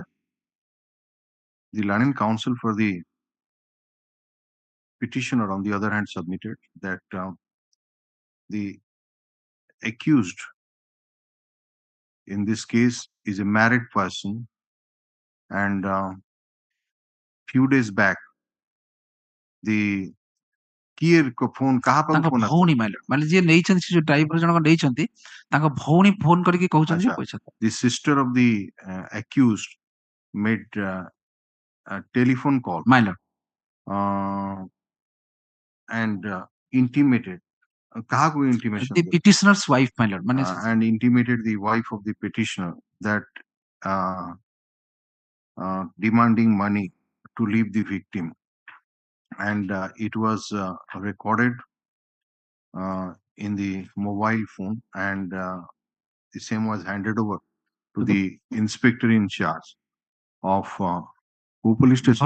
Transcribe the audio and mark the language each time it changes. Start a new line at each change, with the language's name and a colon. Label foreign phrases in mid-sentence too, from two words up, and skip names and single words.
English: The Land Council for the petitioner, on the other hand, submitted that the accused in this case is a married person, and few days back the
Odia: କିଏ ଫୋନ କାହା ପାଖକୁ ତାଙ୍କ ଫୋନ ଭଉଣୀ ମାନେ ଯିଏ ନେଇଛନ୍ତି ସେ ଯୋଉ ଡ୍ରାଇଭର ଜଣକ ନେଇଛନ୍ତି ତାଙ୍କ ଭଉଣୀ ଫୋନ କରିକି କହୁଛନ୍ତି ଯେ ପଇସା ଦେ।
English: The sister of the accused made a telephone call
Odia: ମାଇଲର
English: and intimated କାହାକୁ intimation the petitioner's wife
Odia: ମାଇଲର ମାନେ
English: and intimated the wife of the petitioner that demanding money to leave the victim, and it was recorded in the mobile phone, and the same was handed over to the inspector in charge of who police station?